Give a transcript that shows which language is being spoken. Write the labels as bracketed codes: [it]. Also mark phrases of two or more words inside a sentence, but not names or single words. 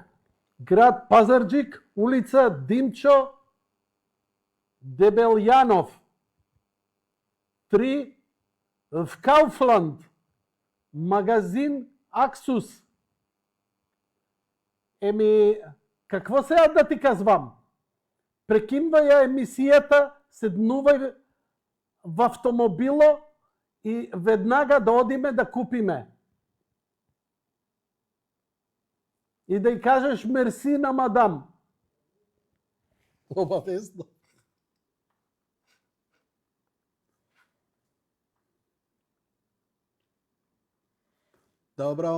[bg] Град Пазарджик, улица Димчо Дебелјанов. 3 в Кауфланд. Магазин Аксус. Еми, какво сега да ти казвам? [mk] Прекинвай ја емисијата, седнувај в автомобило и веднага да одиме да купиме. [bg] И да й кажеш мерси на мадам. [mk] Обавезно. Добро.